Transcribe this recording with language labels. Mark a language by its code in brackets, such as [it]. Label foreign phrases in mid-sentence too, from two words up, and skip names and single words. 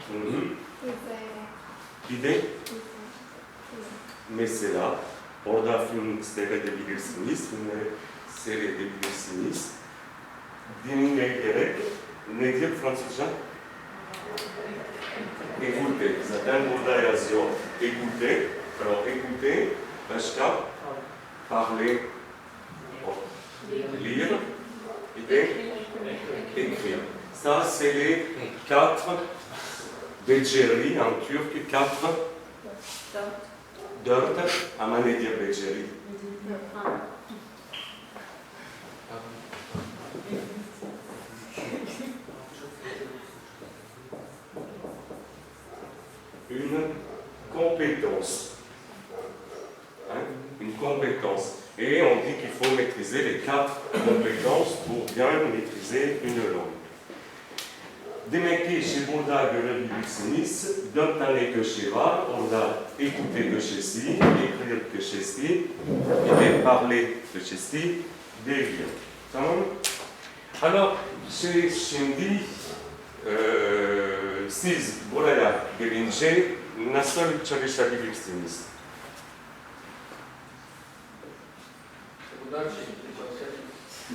[tr] Bir de mesela orada film seyredebilirsiniz, filmleri seyredebilirsiniz. Dinleyerek nedir Fransızca? Écouter. Zaten burada yazıyor. [fr] Écouter. Alors écouter, başka, parler, lire, et écrire. Ça, c'est les 4 beceri en turc. [tr] 4 ama ne diyor beceri? [fr] Une compétence. Hein? Une compétence. Et on dit qu'il faut maîtriser les 4 compétences pour bien maîtriser une langue. [tr] Demek ki burada görebilirsiniz, 4 tane köşe var. Orada écouter köşesi, écrire köşesi, [fr] et parler köşesi, lire. [tr] Tamam mı? Alors, şimdi siz buraya gelince nasıl çalışabilirsiniz? Buradan şekilde çalışabiliriz.